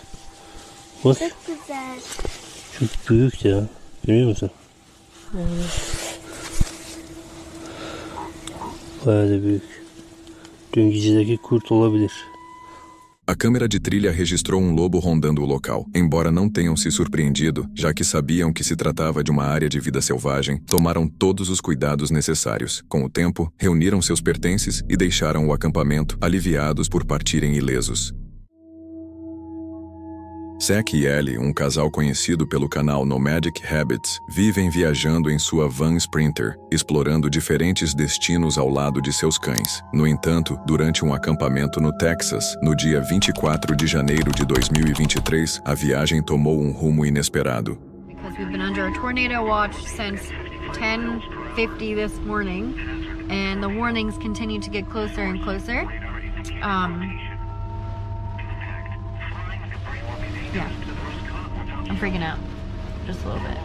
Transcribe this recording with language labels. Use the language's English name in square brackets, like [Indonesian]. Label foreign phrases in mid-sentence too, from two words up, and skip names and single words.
[Turkish] Bak. Çok güzel. Çok büyük ya. Görüyor musun? Bayağı da büyük. Dün gecedeki kurt olabilir. [Portuguese] A câmera de trilha registrou um lobo rondando o local. Embora não tenham se surpreendido, já que sabiam que se tratava de uma área de vida selvagem, tomaram todos os cuidados necessários. Com o tempo, reuniram seus pertences e deixaram o acampamento, aliviados por partirem ilesos. Zack e Ellie, um casal conhecido pelo canal Nomadic Habits, vivem viajando em sua van Sprinter, explorando diferentes destinos ao lado de seus cães. No entanto, durante um acampamento no Texas, no dia 24 de janeiro de 2023, a viagem tomou um rumo inesperado. [English] Because we've been under a tornado watch since 10:50 this morning, and the warnings continue to get closer and closer. Yeah, I'm freaking out, just a little bit.